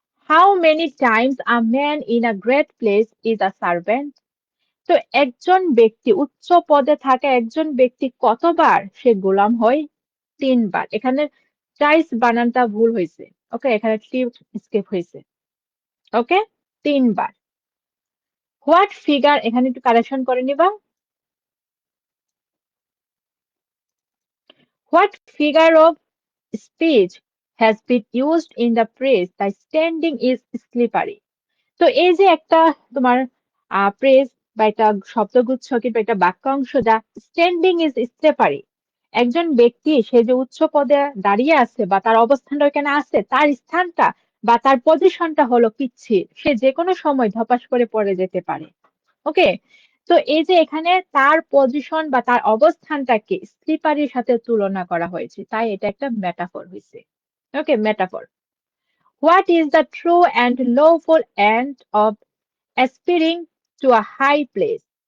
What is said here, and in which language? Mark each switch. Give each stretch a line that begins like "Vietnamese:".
English: How many times a man in a great place is a servant?
Bangla: তো একজন ব্যক্তি উচ্চ পদে থাকা একজন ব্যক্তি কতবার সে গোলাম হয়? 3 বার। এখানে চাইস বানানটা ভুল হয়েছে। ওকে, এখানে টি স্কিপ হয়েছে। ওকে, 3 বার।
English: what figure
Bangla: এখানে একটু কারেকশন করে নিবা।
English: What figure of speech has been used in the phrase the standing is slippery?
Bangla: তো এই যে একটা তোমার প্রেস বা একটা শব্দগুচ্ছ কিংবা একটা বাক্যাংশ যা
English: standing is স্টেপারি,
Bangla: একজন ব্যক্তি সে যে উচ্চ পদে দাঁড়িয়ে আছে বা তার অবস্থানটা ওখানে আছে তার স্থানটা বা তার পজিশনটা হলো পিচ্ছিল, সে যে কোনো সময় ধপাস করে পড়ে যেতে পারে। ওকে, তো এই যে এখানে তার পজিশন বা তার অবস্থানটাকে স্লিপারির সাথে তুলনা করা হয়েছে, তাই এটা একটা মেটাফর হয়েছে। ওকে, metaphor.
English: What is the true and lawful end of aspiring to a high place?